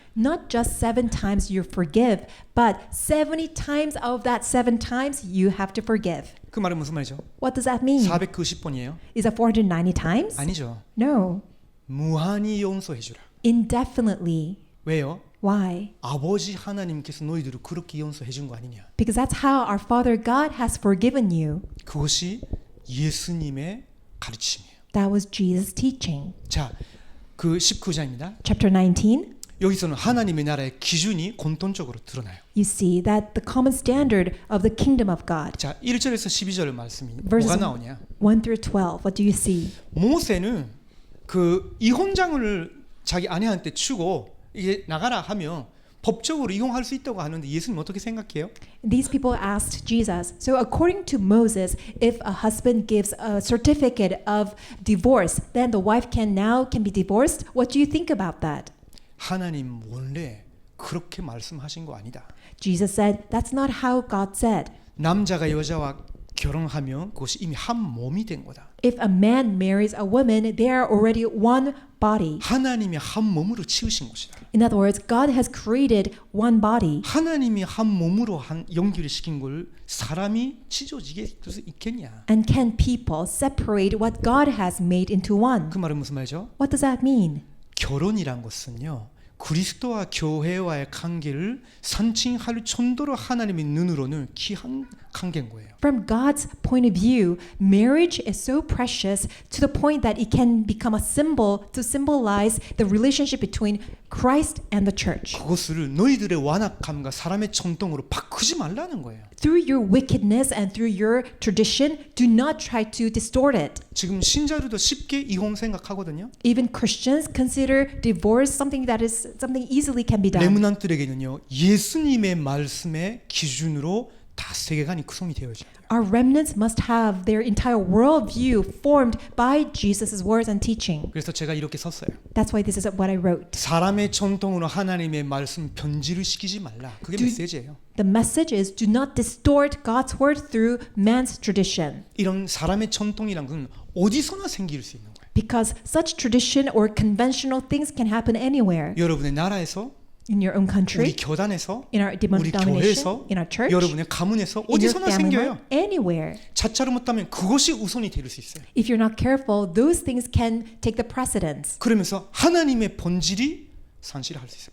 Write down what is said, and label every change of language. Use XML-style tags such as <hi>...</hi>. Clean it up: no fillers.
<en>Not just 7 times you forgive, but 70 times of that 7 times you have to forgive.</en> <ko>그 말은 무슨 말이죠?</ko> <en>What does that mean?</en> <ko>490번이에요?</ko> <en>Is it 490 times?</en> <ko>아니죠.</ko> <en>No.</en> <ko>무한히 용서해주라.</ko> <en>Indefinitely.</en> <ko>왜요?</ko> <en>Why?</en> <ko>아버지 하나님께서 너희들을 그렇게 용서해준 거 아니냐?</ko> <en>Because that's how our Father God has forgiven you.</en> <ko>그것이 예수님의 가르침이에요.</ko> <en>That was Jesus' teaching.</en> <ko>자, 그 19장입니다.</ko> <en>Chapter 19,</en> <ko>여기서는 하나님의 나라의 기준이 공통적으로 드러나요.</ko> <en>you see that the common standard of the kingdom of God.</en> <ko>자, 1절에서 12절 말씀이</ko> <en>Verses</en> <ko>뭐가 나오냐?</ko> <en>1 through 12, what do you see?</en> <ko>모세는 그 이혼장을 자기 아내한테 주고 이제 나가라 하면 법적으로 이혼할 수 있다고 하는데 예수님 어떻게 생각해요?</ko> <en>These people asked Jesus, so according to Moses, if a husband gives a certificate of divorce, then the wife can be divorced. What do you think about that?</en> <ko>하나님 원래 그렇게 말씀하신 거 아니다.</ko> <en>Jesus said, that's not how God said.</en> <ko>남자가 여자와 결혼하면 그것이 이미 한 몸이 된 거다.</ko> <en>If a man marries a woman, they are already one body.</en> <ko>하나님이 한 몸으로 치우신 것이다.</ko> <en>In other words, God has created one body.</en> <ko>하나님이 한 몸으로 한 연결을 시킨 걸 사람이 찢어지게 될 수 있겠냐?</ko> <en>And can people separate what God has made into one?</en> <ko>그 말은 무슨 말이죠?</ko> <en>What does that mean?</en> <ko>결혼이란 것은요. 그리스도와 교회와의 관계를 상징할 정도로 하나님의 눈으로는 귀한 관계인 거예요.</ko> <en>From God's point of view, marriage is so precious to the point that it can become a symbol to symbolize the relationship between Christ and the church.</en> <ko>그것을 너희들의 완악함과 사람의 전통으로 바꾸지 말라는 거예요.</ko> <en>Through your wickedness and through your tradition, do not try to distort it.</en> <ko>지금 신자들도 쉽게 이혼 생각하거든요.</ko> <en>Even Christians consider divorce something that is something easily can be done.</en> <ko>레므넌트에게는요. 예수님의 말씀의 기준으로 다 세계관이 구성이 되어져야 돼요.</ko> <en>Our remnants must have their entire worldview formed by Jesus' words and teaching.</en> <ko>그래서 제가 이렇게 썼어요.</ko> <en>That's why this is what I wrote.</en> <ko>사람의 전통으로 하나님의 말씀 변질을 시키지 말라. 그게 메시지예요.</ko> <en>The message is do not distort God's word through man's tradition.</en> <ko>이런 사람의 전통이란 건 어디서나 생길 수 있는 거예요.</ko> <en>Because such tradition or conventional things can happen anywhere.</en> <ko>여러분의 나라에서,</ko> <en>In your own country,</en> <ko>우리 교단에서,</ko> <en>in our</en> <ko>우리</ko> <en>denomination,</en> <ko>교회에서,</ko> <en>in our church,</en> <ko>여러분의 가문에서</ko> <en>in your</en> <ko>어디서나</ko> <en>family,</en> <ko>생겨요.</ko> <en>anywhere.</en> <ko>자차를 못하면 그것이 우선이 될 수 있어요.</ko> <en>If you're not careful, those things can take the precedence.</en> <ko>그러면서 하나님의 본질이 상실할 수 있어요.</ko>